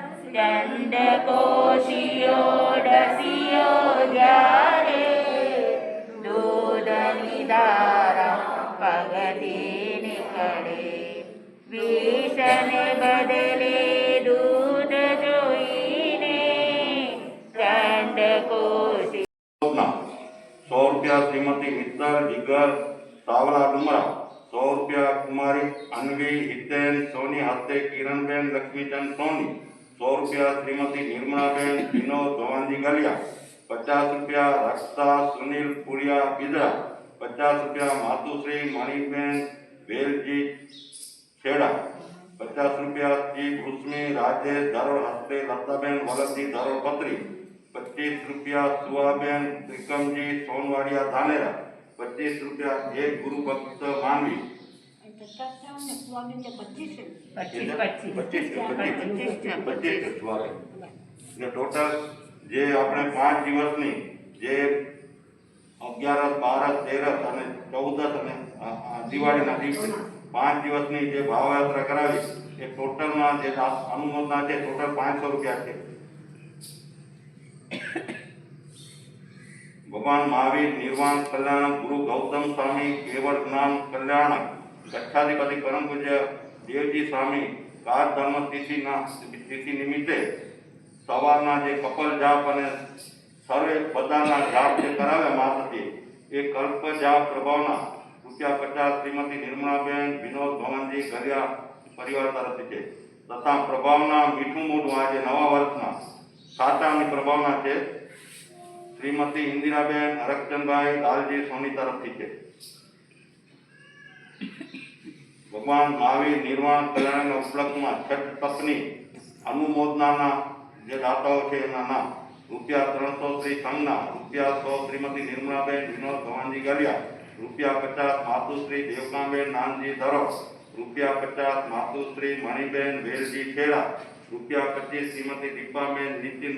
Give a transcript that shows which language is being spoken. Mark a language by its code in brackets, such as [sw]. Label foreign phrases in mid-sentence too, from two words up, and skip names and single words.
[gu] ચંદકોશિયો ડસિયો જ્યારે, દૂધની ધારા પગથી નીકળે, વિષને બદલે દૂધ જો ખુશી 100 રુપયા શ્રીમતી મિત્તલ જિગર સાવલા ડુમરા 100 રુપયા કુમારી અનવી હિતેન સોની હસ્તે કિરણબેન લક્ષ્મીચંદ સોની 100 રુપયા શ્રીમતી નિર્મલાબેન વિનોદ ભવાનજી ગલિયા 50 રુપયા રક્ષા સુનીલ પુરિયા બિદરા 50 રુપયા માતુશ્રી મણિબેન વેલજી ખેડા 50 રુપયા શ્રી ભૂષ્મી રાજેશ ધરોડ હસ્તે લતાબેન વલભજી ધરોડ પત્રી 25 રુપયા સુહાબેન ત્રિકમજી સોનવાડિયા ધાનેરા 25 રુપયા એક ગુરુ ભક્ત માનવી 25 ટોટલ જે અપને 5 દિવસની જે 11 12 13 અને 14 અને દિવાળીના દિવસે 5 દિવસની જે ભાવયાત્રા કરાવી એ ટોટલમાં જે અનુમોદના છે ટોટલ 500 રૂપિયા છે. ભગવાન મહાવીર નિર્વાણ કલ્યાણ ગુરુ ગૌતમ સ્વામી કેવલ જ્ઞાન કલ્યાણ ગચ્છાધિપતિ પરમ પૂજ્ય દેવજી સ્વામી કાર ધર્મ તિથિ નિમિત્તે સવારના જે કપલ જાપ અને સર્વે બધાના જાપ જે કરાવે માતાજી એ કલ્પ જાપ પ્રભાવના ₹50 શ્રીમતી નિર્મલાબેન વિનોદ ભવનજી ગરિયા પરિવાર તરફથી છે તથા પ્રભાવના મીઠુ મોઢુ આજ નવા વર્ષના સાચાની પ્રભાવના છે શ્રીમતી ઇંદિરાબેન અરકચંદભાઈ લાલજી સોની તરફથી છે. ભગવાન મહાવીર નિર્વાણ કલ્યાણ ઉપલક્ષ્ય મેં છઠ તપની અનુમોદના જે દાતાઓ છે એમના નામ ₹300 શ્રી સંઘના ₹100 શ્રીમતી નિર્મલાબેન વિનોદ ભવાનજી ગલિયા ₹50 માતુશ્રી દેવકાબેન નાનજી ધરોડ ₹50 માતુશ્રી મણિબેન વેલજી ખેડા ₹25 શ્રીમતી દીપાબેન નિતિન